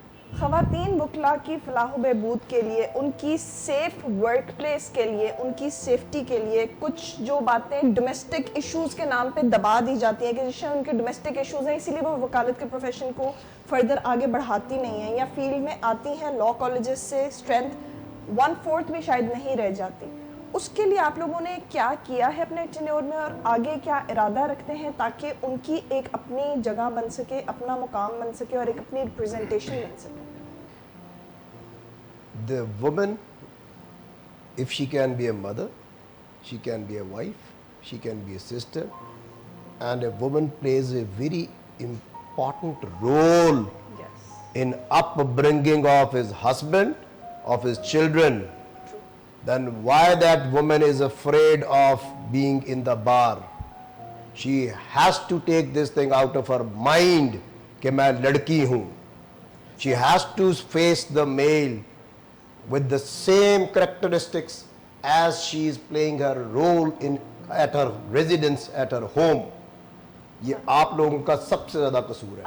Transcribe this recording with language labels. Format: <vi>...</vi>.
<ur>خواتین وکلاء کی فلاح و بہبود کے لیے, ان کی سیف ورک پلیس کے لیے, ان کی سیفٹی کے لیے کچھ جو باتیں ڈومیسٹک ایشوز کے نام پہ دبا دی جاتی ہیں کہ جس سے ان کے ڈومیسٹک ایشوز ہیں اسی لیے وہ وکالت کے پروفیشن کو فردر آگے بڑھاتی نہیں ہیں یا فیلڈ میں آتی ہیں لاء کالجز سے اسٹرینتھ 1/4 بھی شاید نہیں رہ جاتی. اس کے لیے آپ لوگوں نے کیا کیا ہے اپنے ٹینیور میں اور آگے کیا ارادہ رکھتے ہیں تاکہ ان کی ایک اپنی جگہ بن سکے, اپنا مقام بن سکے اور ایک اپنی ریپرزنٹیشن بن سکے؟</ur> <en>The woman, if she can be a mother, she can be a wife, she can be a sister, and a woman plays a very important role Yes. in upbringing of his husband, of his children. Then why that woman is afraid of being in the bar? She has to take this thing out of her mind</en> <ur>کہ میں لڑکی ہوں.</ur> <en>She has to face the male with the same characteristics as she is playing her role at her residence, at her home.</en> <ur>یہ آپ لوگوں کا سب سے زیادہ قصور ہے.</ur>